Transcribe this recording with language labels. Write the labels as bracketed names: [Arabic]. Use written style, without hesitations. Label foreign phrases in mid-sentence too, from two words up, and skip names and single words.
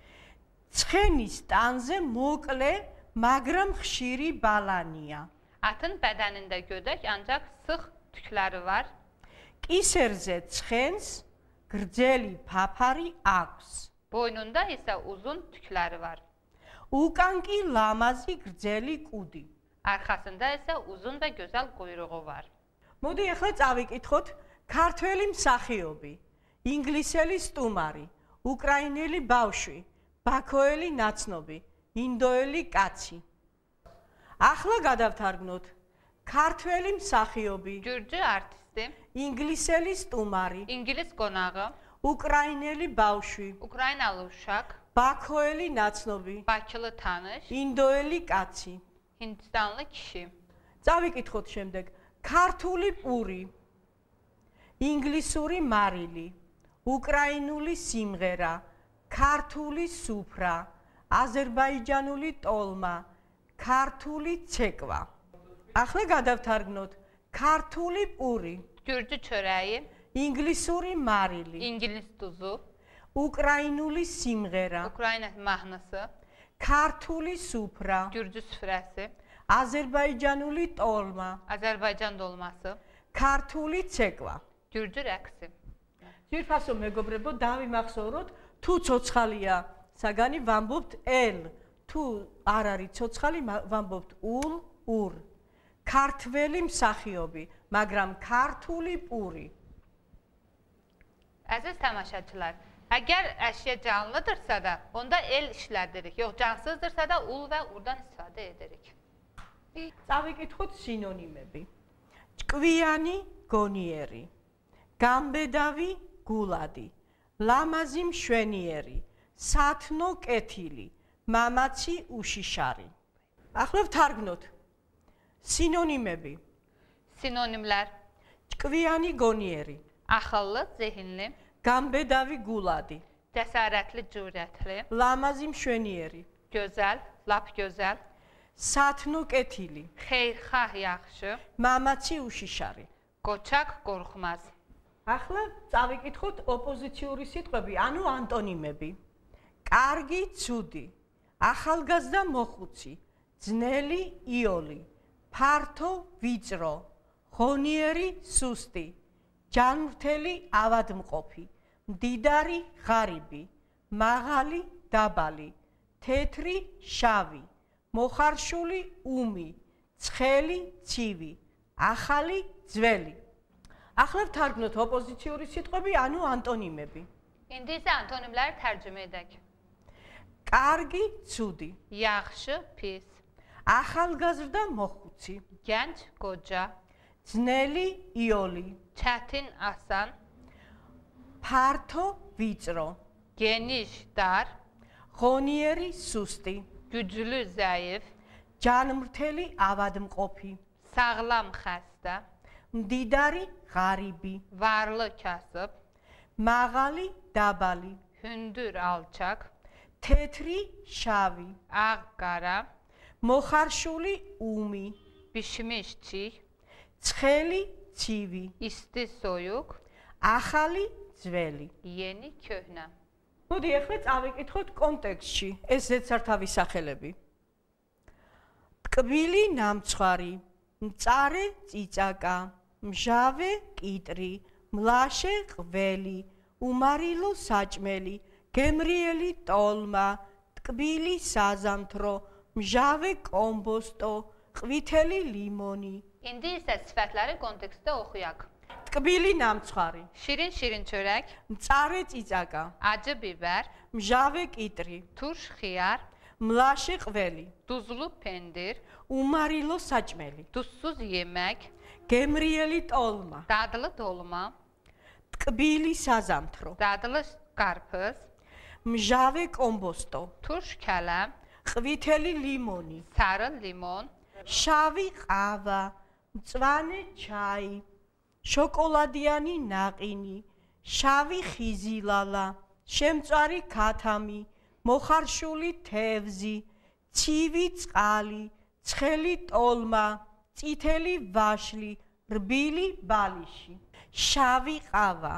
[Georgian] ცხენის ტანზე მოკლე, მაგრამ ხშირი ბალანია. [Azerbaijani] Atın bədənində gödək, ancaq sıx tükləri var. [Georgian] კისერზე ცხენს გრძელი ფაფარი აქვს. [Azerbaijani] Boynunda isə uzun tükləri var. [Georgian] უკან კი ლამაზი გრძელი კუდი. [Azerbaijani] Arxasında isə uzun və gözəl quyruğu var. [Georgian] მოდი ახლა წავიკითხოთ ქართველი მსახიობი, ინგლისელი სტუმარი, უკრაინელი ბავშვი, ბაქოელი ნაცნობი, ინდოელი კაცი. ახლა გადავთარგმნოთ ქართველი მსახიობი, [Azerbaijani] Gürcü artisti, [Georgian] ინგლისელი სტუმარი, [Azerbaijani] İngilis qonağı, [Georgian] უკრაინელი ბავშვი, [Azerbaijani] Ukraynalı uşaq, [Georgian] ბაქოელი ნაცნობი, [Azerbaijani] Bakılı tanış, [Georgian] ინდოელი კაცი. [Azerbaijani] Hindistanlı kişi. [Georgian] წავიკითხოთ შემდეგ. ქართული პური, ინგლისური მარილი, უკრაინული სიმღერა, ქართული სუფრა, აზერბაიჯანული ტოლმა, ქართული ცეკვა. ახლა გადავთარგმნოთ. ქართული პური, [Azerbaijani] Gürcü çöreği, [Georgian] ინგლისური მარილი, [Azerbaijani] İngiliz tuzu, [Georgian] უკრაინული სიმღერა, [Azerbaijani] Ukrayna mahnısı, [Georgian] ქართული სუფრა, [Azerbaijani] Gürcü süfrəsi, [Georgian] აზერბაიჯანული ტოლმა, [Azerbaijani] Azərbaycan dolması, [Georgian] ქართული ცეკვა. [Azerbaijani] Gürcü rəqsi. [Georgian] ძვირფასო მეგობრებო, დავიმახსოვროთ, თუ ცოცხალია საგანი ვამბობთ ელ, თუ არ არის ცოცხალი ვამბობთ ულ, ურ. ქართველი მსახიობი, მაგრამ ქართული პური. [Azerbaijani] Əziz tamaşaçılar, əgər əşya canlıdırsa da, onda el işlədirik. Yox, cansızdırsa da ul və urdan istifadə edirik. [Georgian] წავიკითხოთ სინონიმები. ჭკვიანი გონიერი, გამბედავი გულადი, ლამაზი მშვენიერი, სათნო კეთილი, მამაცი უშიშარი. ახლა ვთარგმნოთ. სინონიმები. [Azerbaijani] Sinonimlər: [Georgian] ჭკვიანი გონიერი, [Azerbaijani] axıllı, zehinli, [Georgian] გამბედავი გულადი, [Azerbaijani] cəsarətli, cürətli, [Georgian] ლამაზი მშვენიერი, [Azerbaijani] gözəl, lap gözəl, [Georgian] სათნო კეთილი, [Azerbaijani] xeyirxah, yaxşı, [Georgian] მამაცი უშიშარი. [Azerbaijani] qoçaq, qorxmaz. [Georgian] ახლა წავიკითხოთ ოპოზიციური სიტყვები, ანუ ანტონიმები. კარგი, ცუდი, ახალგაზრდა, მოხუცი, ძნელი, იოლი, ფართო, ვიწრო, ღონიერი, სუსტი, ჯანმრთელი, ავადმყოფი, მდიდარი, ღარიბი, მაღალი, დაბალი, თეთრი, შავი, მოხარშული, უმი, ცხელი, ცივი, ახალი, ძველი. ახლა ვთარგმნოთ ოპოზიციური სიტყვები, ანუ ანტონიმები. [Azerbaijani] İndi isə antonimləri tərcümə edək. [Georgian] კარგი, ცუდი, [Azerbaijani] Yaxşı, pis, [Georgian] ახალგაზრდა, მოხუცი, [Azerbaijani] gənc, qoca, [Georgian] ძნელი, იოლი, [Azerbaijani] çətin, asan, [Georgian] ფართო, ვიწრო, [Azerbaijani] geniş, dar, [Georgian] ღონიერი, სუსტი, [Azerbaijani] güclü, zəif, [Georgian] ჯანმრთელი, ავადმყოფი, [Azerbaijani] sağlam, xəstə, [Georgian] მდიდარი, ღარიბი, [Azerbaijani] varlı, kasıb, [Georgian] მაღალი, დაბალი, [Azerbaijani] hündür, alçaq, [Georgian] თეთრი, შავი, [Azerbaijani] ağ, qara, [Georgian] მოხარშული, უმი, [Azerbaijani] bişmiş, çiy, [Georgian] ცხელი, ცივი, [Azerbaijani] isti, soyuq, [Georgian] ახალი, ძველი. [Azerbaijani] yeni, köhnə. [Georgian] მოდი ახლა წავიკითხოთ კონტექსტში ეს ზედსართავი სახელები. ტკბილი, ნამცხვარი, მწარე, წიწაკა, მჟავე, კიტრი, მლაშე, ყველი, უმარილო, საჭმელი, გემრიელი, ტოლმა, ტკბილი, საზამთრო, მჟავე, კომბოსტო, ყვითელი, ლიმონი. [Azerbaijani] İndi isə sifətləri kontekstdə oxuyaq. [Georgian] ტკბილი, ნამცხვარი, [Azerbaijani] Şirin çörək, [Georgian] მწარე, წიწაკა, [Azerbaijani] acı biber, [Georgian] მჟავე, კიტრი, [Azerbaijani] turş xiyar, [Georgian] მლაშე, ყველი, [Azerbaijani] duzlu pendir, [Georgian] უმარილო, საჭმელი, [Azerbaijani] duzsuz yemək, [Georgian] გემრიელი, ტოლმა, [Azerbaijani] dadlı dolma, [Georgian] ტკბილი, საზამთრო, [Azerbaijani] dadlı qarpız, [Georgian] მჟავე, კომბოსტო, [Azerbaijani] turş kələm, [Georgian] ყვითელი, ლიმონი, [Azerbaijani] sarı limon, [Georgian] შავი, ყავა, მწვანე, ჩაი, შოკოლადიანი, ნაყინი, შავი, ხიზილალა, შემწვარი, ქათამი, მოხარშული, თევზი, ცივი, წყალი, ცხელი, ტოლმა, წითელი, ვაშლი, რბილი, ბალიში, შავი, ყავა,